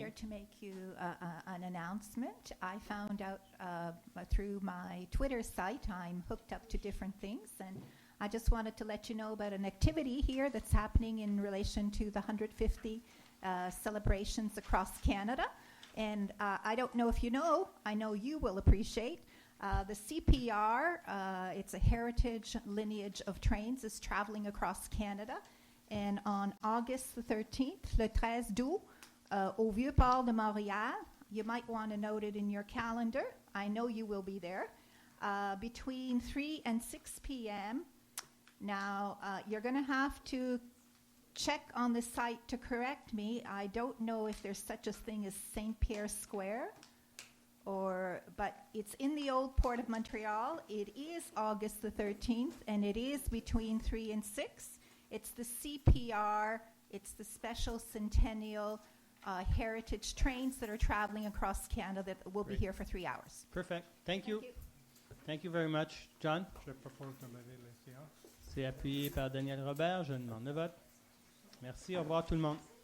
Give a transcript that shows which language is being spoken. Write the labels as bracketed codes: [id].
[en] here to make you an announcement. I found out through my Twitter site, I'm hooked up to different things, and I just wanted to let you know about an activity here that's happening in relation to the 150 celebrations across Canada. And I don't know if you know, I know you will appreciate, the CPR, it's a heritage lineage of trains, is traveling across Canada. And on August the 13th, [fr] le 13 août, au Vieux-Port de Montréal, [en] you might want to note it in your calendar. I know you will be there. Between 3 and 6 p.m. Now, you're going to have to check on the site to correct me. I don't know if there's such a thing as St. Pierre Square, but it's in the old Port of Montreal. It is August the 13th, and it is between 3 and 6. It's the CPR, it's the Special Centennial Heritage trains that are traveling across Canada that will be here for 3 hours. Perfect. Thank you. Thank you very much. John? [fr] Je propose de lever les séances. C'est appuyé par Daniel Robert. Je demande le vote. Merci. Au revoir tout le monde.